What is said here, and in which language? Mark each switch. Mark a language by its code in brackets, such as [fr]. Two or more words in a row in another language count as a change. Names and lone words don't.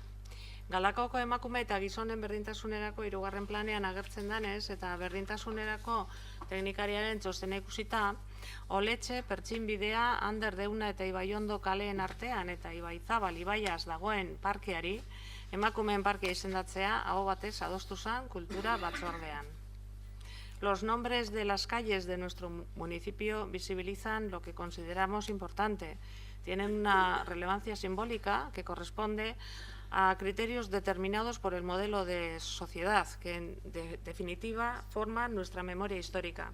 [eu] Galdakaoko emakume eta gizonen berdintasunerako hirugarren planean agertzen danez eta berdintasunerako teknikariaren txostena ikusita, Oletxe, Pertxinbidea, Ander Deuna eta Ibaiondo kaleen artean eta Ibaizabal ibaiaz dagoen parkeari, emakumeen parkea izendatzea aho batez adostu zen kultura batzordean. [es] Los nombres de las calles de nuestro municipio visibilizan lo que consideramos importante. Tienen una relevancia simbólica que corresponde a criterios determinados por el modelo de sociedad que, en definitiva, forman nuestra memoria histórica.